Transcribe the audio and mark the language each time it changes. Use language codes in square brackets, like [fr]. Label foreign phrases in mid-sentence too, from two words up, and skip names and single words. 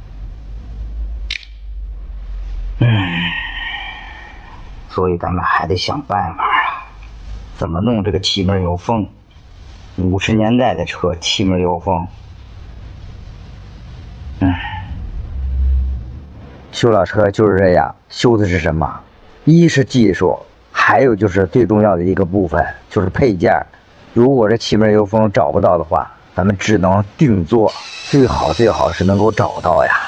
[zh] 所以咱們還得想辦法啊。怎麼弄這個氣門油封？50年代的車，氣門油封。修老車就是這樣，修的是什麼？一是技術，還有就是最重要的一個部分，就是配件。如果這氣門油封找不到的話，咱們只能定做，最好是能夠找到呀。